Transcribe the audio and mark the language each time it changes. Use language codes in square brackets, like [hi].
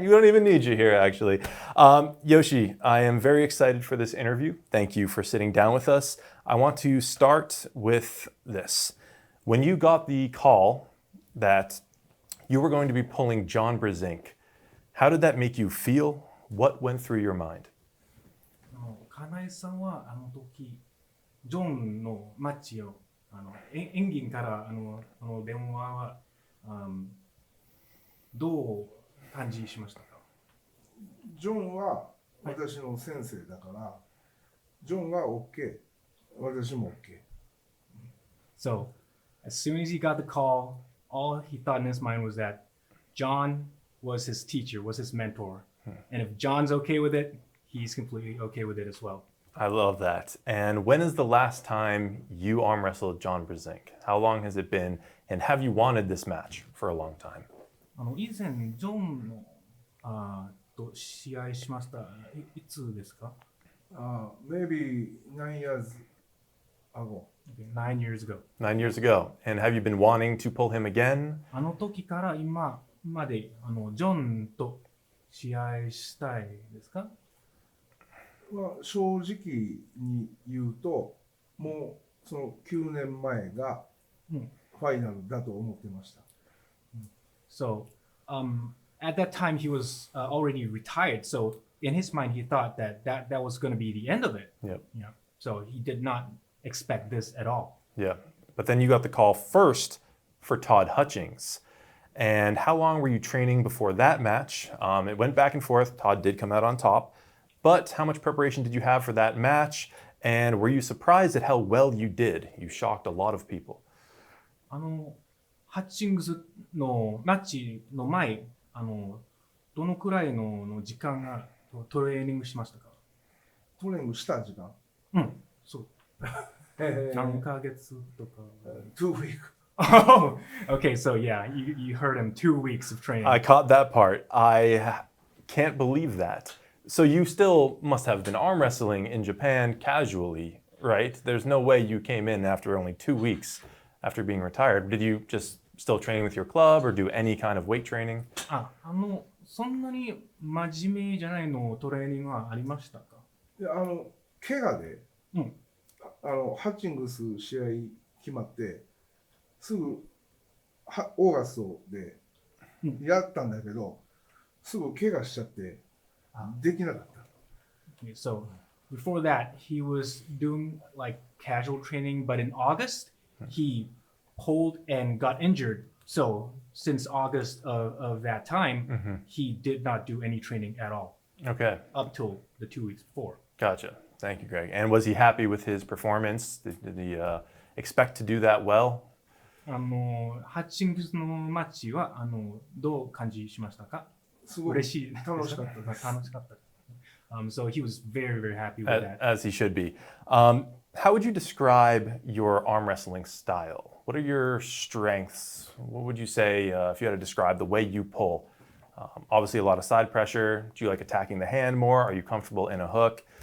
[en] You don't even need you here, actually. Yoshi, I am very excited for this interview. Thank you for sitting down with us. I want to start with this. When you got the call that you were going to be pulling John Brzenk, how did that make you feel? What went through your mind? [ja] 金井さんはあの時ジョンのマッチを演技から電話はどう感じしましたか？ジョンは私の先生だから、ジョンが OK、私も OK。 [en] So, as soon as he got the call, all he thought in his mind was that John was his teacher, was his mentor. And if John's okay with it, he's completely okay with it as well. I love that. And when is the last time you arm wrestled John Brzenk? How long has it been? And have you wanted this match for a long time? [ja] 以前ジョンのと試合しました。いつですか？ [en] Maybe 9 years ago. 9 years ago. 9 years ago. And have you been wanting to pull him again? [ja] あの時から今までジョンと試合したいですか？正直に言うと、もうその9年前がファイナルだと思ってました。 [en] So, at that time he was already retired. So in his mind he thought that was going to be the end of it. Yep. Yeah. So he did not expect this at all. Yeah. But then you got the call first for Todd Hutchings. And how long were you training before that match? It went back and forth. Todd did come out on top. But how much preparation did you have for that match? And were you surprised at how well you did? You shocked a lot of people. [ja] ハッチングスのマッチの前、どのくらいの時間がトレーニングしましたか？トレーニングした時間？そう。何ヶ月とか [en] 2 weeks. Oh, okay, so yeah, you heard him 2 weeks of training. I caught that part. I can't believe that. So you still must have been arm wrestling in Japan casually, right? There's no way you came in after only 2 weeks after being retired. Did you just still train with your club or do any kind of weight training? [ja] そんなに真面目じゃないのトレーニングはありましたか？いや怪我で、ハッチングス試合決まってすぐオーガストでやったんだけど、すぐ怪我しちゃってできなかった。 [en] So before that, he was doing like casual training, but in August, he pulled and got injured. So since August of that time, he did not do any training at all. Okay. Up till the 2 weeks before. Gotcha. Thank you, Greg. And was he happy with his performance? Did he expect to do that well? [ja] ハッチングスのマッチはどう感じしましたか？すごい嬉しい。楽しかったです。楽しかった。 [en] So he was very, very happy with that. As he should be. How would you describe your arm wrestling style? What are your strengths? What would you say if you had to describe the way you pull? Obviously, a lot of side pressure. Do you like attacking the hand more? Are you comfortable in a hook?